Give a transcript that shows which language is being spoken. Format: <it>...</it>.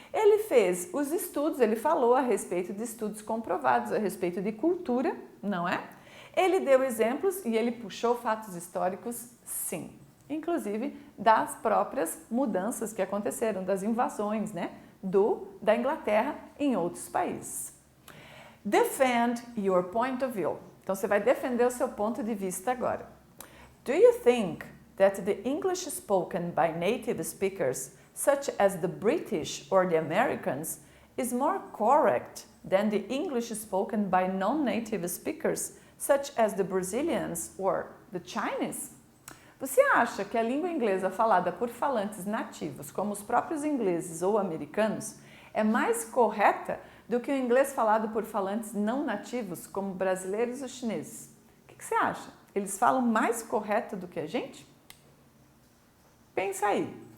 <pt>Ele fez os estudos, ele falou a respeito de estudos comprovados, a respeito de cultura, não é? Ele deu exemplos e ele puxou fatos históricos, sim. Inclusive das próprias mudanças que aconteceram, das invasões, né, da Inglaterra em outros países.</pt> <en>Defend your point of view.</en> <pt>Então você vai defender o seu ponto de vista agora.</pt> <en>Do you think that the English spoken by native speakers, such as the British or the Americans, is more correct than the English spoken by non-native speakers, such as the Brazilians or the Chinese?</en> <pt>Você acha que a língua inglesa falada por falantes nativos, como os próprios ingleses ou americanos, é mais correta do que o inglês falado por falantes não nativos, como brasileiros ou chineses? O que você acha? Eles falam mais correto do que a gente? Pensa aí.</pt>